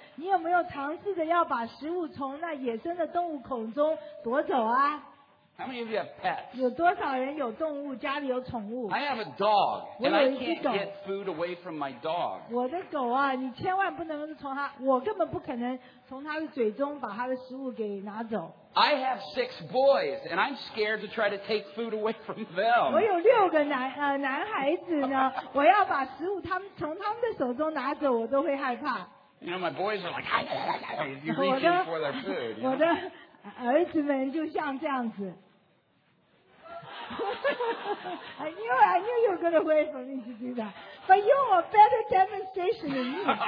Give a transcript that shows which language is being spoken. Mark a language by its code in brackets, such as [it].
[zh] 你有没有尝试着要把食物从那野生的动物口中夺走啊？ [en] How many of you have pets? [zh] 有多少人有动物，家里有宠物？ [en] I have a dog, and I can't get food away from my dog. [zh] 我的狗啊，你千万不能从它，我根本不可能从它的嘴中把它的食物给拿走。 [en] I have six boys, and I'm scared to try to take food away from them. [zh] 我有六个男孩子呢，我要把食物从他们的手中拿走，我都会害怕。 [en] You know, my boys are like, if you're reaching for their food. [zh] 我的儿子们就像这样子。 [en] I knew you were going to wait for me to do that. But you are a better demonstration than me.